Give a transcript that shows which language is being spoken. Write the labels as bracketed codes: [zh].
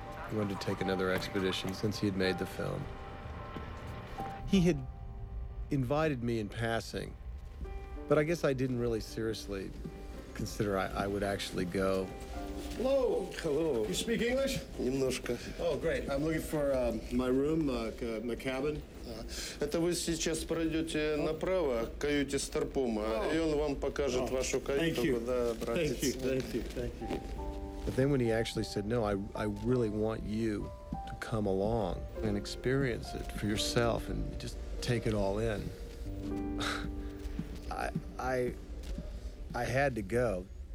[en] He wanted to take another expedition since he had made the film. He had invited me in passing, but I guess I didn't really seriously consider I would actually go. Hello. Hello. You speak English? [ru] Немножко. [en] Oh, great. I'm looking for my room, my cabin. [ru] Это вы сейчас пройдете направо к каюте Старпома, и он вам покажет вашу каюту, куда обратиться. [en] Thank you. But then when he actually said, no, I really want you to come along and experience it for yourself and just take it all in. I had to go.